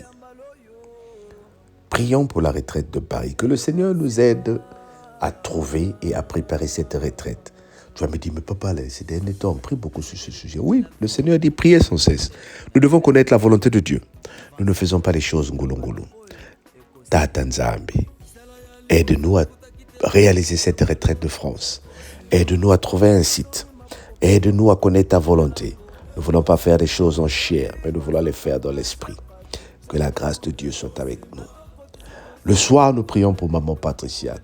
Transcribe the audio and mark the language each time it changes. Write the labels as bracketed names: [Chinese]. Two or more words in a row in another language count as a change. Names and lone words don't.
[French] Prions pour la retraite de Paris. Que le Seigneur nous aide à trouver et à préparer cette retraite. Tu vas me dire, mais papa, ces derniers temps, on prie beaucoup sur ce sujet. Oui, le Seigneur dit, priez sans cesse. Nous devons connaître la volonté de Dieu. Nous ne faisons pas les choses ngulungulu. [Lingala] Tata Nzambi, [French] aide-nous à réaliser cette retraite de France. Aide-nous à trouver un site. Aide-nous à connaître ta volonté. Nous ne voulons pas faire des choses en chair, mais nous voulons les faire dans l'esprit. Que la grâce de Dieu soit avec nous. Le soir, nous prions pour maman Patricia.